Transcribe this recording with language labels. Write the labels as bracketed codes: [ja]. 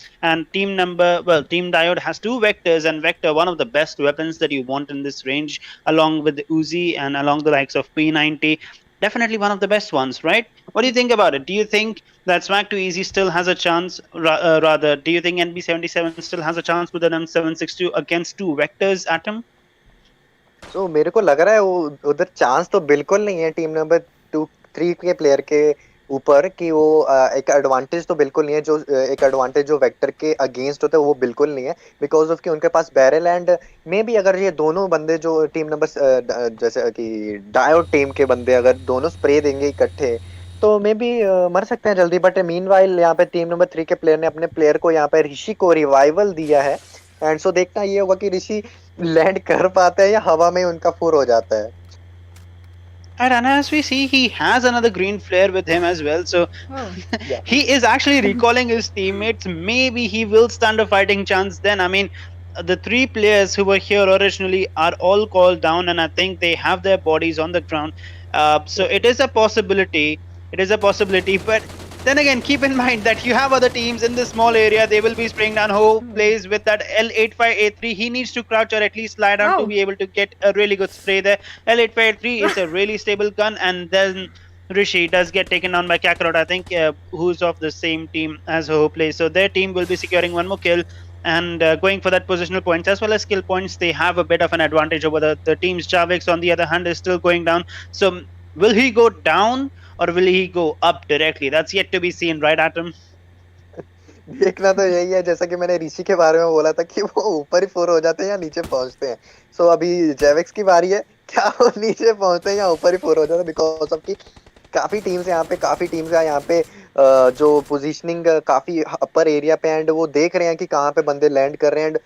[en] up, and Team Diode has two vectors, and Vector, one of the best weapons that you want in this range, along with the Uzi and along the likes of P90. Definitely one of the best ones, right? What do you think about it? Do you think that Swag to Easy still has a chance? Rather, do you think NB77 still has a chance with an M762 against two vectors, Atom? [hi] तो मेरे को लग रहा है वो उधर chance तो बिल्कुल नहीं है टीम नंबर 2-3 के प्लेयर के ऊपर कि वो एक एडवांटेज तो बिल्कुल नहीं है जो एक एडवांटेज जो वेक्टर के अगेंस्ट होता है वो बिल्कुल नहीं है बिकॉज ऑफ कि उनके पास बैरल एंड मे बी अगर ये दोनों बंदे जो टीम नंबर जैसे कि डायोड टीम के बंदे अगर दोनों स्प्रे देंगे इकट्ठे तो मे बी मर सकते हैं जल्दी बट मीनवाइल यहाँ पे टीम नंबर 3 के प्लेयर ने अपने प्लेयर को यहाँ पे ऋषि को रिवाइवल दिया है एंड सो देखना ये होगा कि ऋषि लैंड कर पाता है या हवा में उनका फुर हो जाता है. [en] And as we see, he has another green flare with him as well. So Oh. Yeah. he is actually recalling his teammates. Maybe he will stand a fighting chance then. I mean, the three players who were here originally are all called down, and I think they have their bodies on the ground. So it is a possibility. It is a possibility, but then again, keep in mind that you have other teams in this small area. They will be spraying down. Who plays with that L85A3? He needs to crouch or at least slide down to Oh. be able to get a really good spray there. L85A3 is a really stable gun, and then Rishi does get taken down by Kakarot, I think, who's of the same team as Ho plays. So their team will be securing one more kill and going for that positional points as well as skill points. They have a bit of an advantage over the teams. Javix, on the other hand, is still going down. So will he go down or will he go up directly? That's yet to be seen, right, Atom? [hi] देखना तो यही है जैसा कि मैंने ऋषि के बारे में बोला था कि वो ऊपर ही फोर हो जाते हैं या नीचे पहुंचते हैं. सो अभी जेवेक्स की बारी है. क्या वो नीचे पहुंचते हैं या ऊपर ही फोर हो जाते हैं बिकॉज ऑफ की काफी टीम्स है यहाँ पे जो पोजीशनिंग काफी अपर एरिया पे एंड वो देख रहे हैं कि कहाँ पे बंदे लैंड कर रहे हैं.